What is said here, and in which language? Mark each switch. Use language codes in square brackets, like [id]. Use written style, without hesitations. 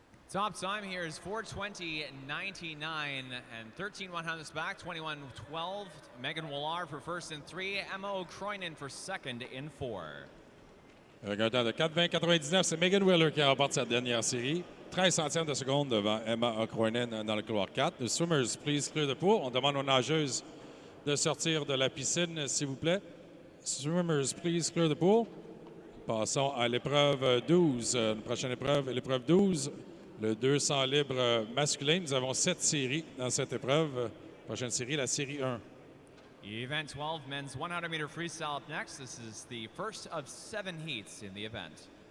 [en] Top time here is 4:20.99 and 13 100s back, 21:12. Megan Willard for first in 3, Emma O'Croynan for second in 4. [fr] Avec un temps de 4:20.99, c'est Megan Wheeler qui remporte cette dernière série. 13 centièmes de seconde devant Emma O'Croynan dans le couloir 4. [en] The swimmers, please clear the pool. [fr] On demande aux nageuses de sortir de la piscine, s'il vous plaît. [en] Swimmers, please clear the pool. [fr] Passons à l'épreuve 12. Une prochaine épreuve, l'épreuve 12. Le 200 libre masculin. Nous avons 7 séries dans cette épreuve. Prochaine série, la série 1. [en] Event 12, men's 100-meter freestyle up next. This is the first of 7 heats in the event.